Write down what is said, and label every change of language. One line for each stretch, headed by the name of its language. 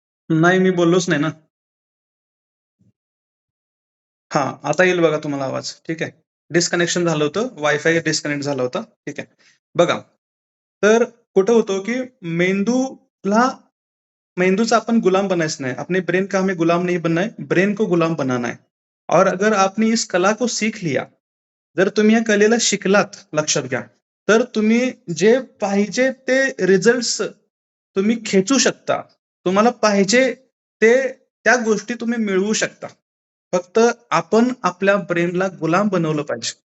Marathi: नाही, मी बोललोच नाही ना. हा, आता येईल बघा तुम्हाला आवाज. ठीक आहे. डिस्कनेक्शन झालं होतं, वायफाय डिस्कनेक्ट झाला होता. ठीक आहे. बघा, तर कुठं होतो की मेंदूला मेंदूचा
Hindi: अपन गुलाम बनायचं नहीं, अपने ब्रेन का हमें गुलाम नहीं बनना है, ब्रेन को गुलाम बनाना है. और अगर आपने इस कला को सीख लिया,
Marathi: जर तुम्ही या कलेला शिकलात, लक्षात घ्या, तर तुम्ही जे पाहिजे ते रिझल्ट्स तुम्ही खेचू शकता. तुम्हाला पाहिजे ते त्या गोष्टी तुम्ही मिळवू शकता. फक्त आपण आपल्या ब्रेनला गुलाम बनवलं पाहिजे.